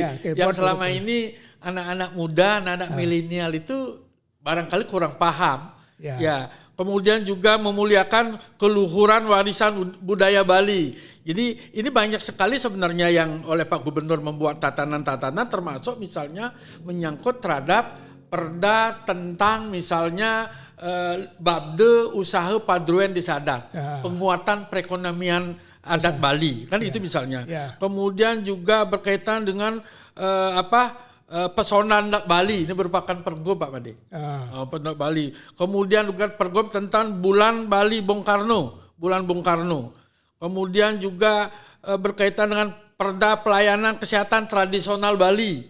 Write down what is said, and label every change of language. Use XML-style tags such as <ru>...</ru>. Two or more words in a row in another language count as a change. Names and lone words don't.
<id>Yang selama ini anak-anak muda, anak-anak milenial itu barangkali kurang paham. Kemudian juga memuliakan keluhuran warisan budaya Bali. Jadi ini banyak sekali sebenarnya yang oleh Pak Gubernur membuat tatanan-tatanan termasuk misalnya menyangkut terhadap perda tentang misalnya babde usaha paduan desa adat, penguatan perekonomian adat Bali, kan itu misalnya. Kemudian juga berkaitan dengan pesona adat Bali, ini merupakan pergub Pak Made. Pesona Bali. Kemudian juga pergub tentang bulan Bali Bung Karno, bulan Bung Karno. Kemudian juga berkaitan dengan perda pelayanan kesehatan tradisional Bali.</id>